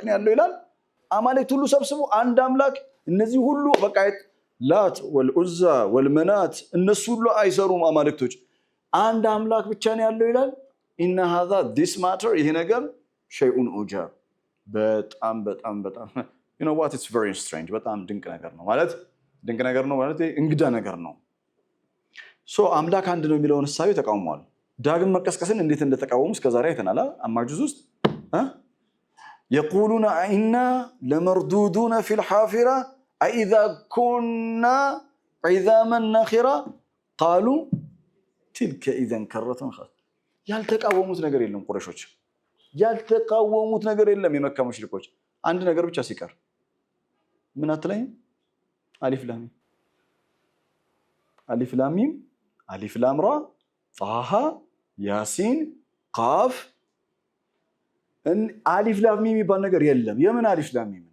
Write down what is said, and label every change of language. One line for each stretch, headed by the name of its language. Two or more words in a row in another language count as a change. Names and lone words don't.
Amharic: ነው ያለው ይላል። አማልክት ሁሉ ሰብስቦ አንድ አምላክ፣ እነዚህ ሁሉ በቃ ላት ወልዑዛ ወልመናት እነሱ ሁሉ አይሰሩም አማልክቶች፣ አንድ አምላክ ብቻ ነው ያለው ይላል።
Arabic: إن هذا
English: this matter
Amharic: ይሄ ነገር
Arabic: شيء عجاب
Amharic: በጣም በጣም በጣም
English: what it's very strange
Amharic: በጣም ድንቅ ነገር ነው ማለት እንግዳ ነገር ነው። አምላክ አንድ ነው የሚለውን ሐሳብ ተቃውሟል። ዳግም መቀስቀስን እንዴት እንደተቃወሙ እስከዛሬ አይተናል። አማጁዝ ውስጥ
Arabic: يقولون إنا لمردودون في الحافرة أإذا كنا عظاما نخرة قالوا تلك إذا كرة خاسرة።
Amharic: ያልተቃወሙት ነገር የለም ቁረይሾች፣ ያልተቃወሙት ነገር የለም የመካ ሙሽሪኮች። አንድ ነገር ብቻ ሲቀር ምን አትለኝ?
Arabic: ألف لام ميم ألف لام ميم ألف لام را طه يس قاف ألف لام ميم
Amharic: የሚባል ነገር የለም። የምን
Arabic: ألف لام ميم
Amharic: ነው?